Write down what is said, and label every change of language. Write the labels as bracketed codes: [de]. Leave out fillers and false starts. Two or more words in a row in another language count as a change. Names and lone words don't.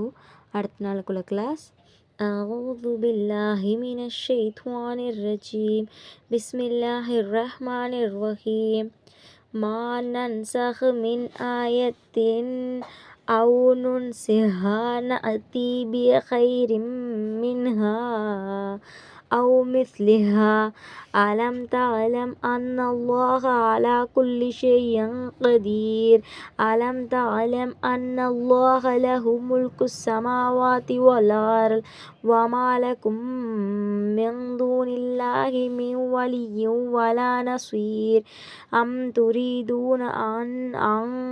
[ta] அடுத்த நாளுக்குள்ள கிளாஸ். [ar] أعوذ بالله من الشيطان الرجيم. بسم الله الرحمن الرحيم. ما ننسخ من آية أو ننسها نأت بخير منها أو مثلها ألم تعلم أن الله على كل شيء قدير ألم تعلم أن الله له ملك السماوات والأرض وما لكم من دون الله من ولي ولا نصير أم تريدون أن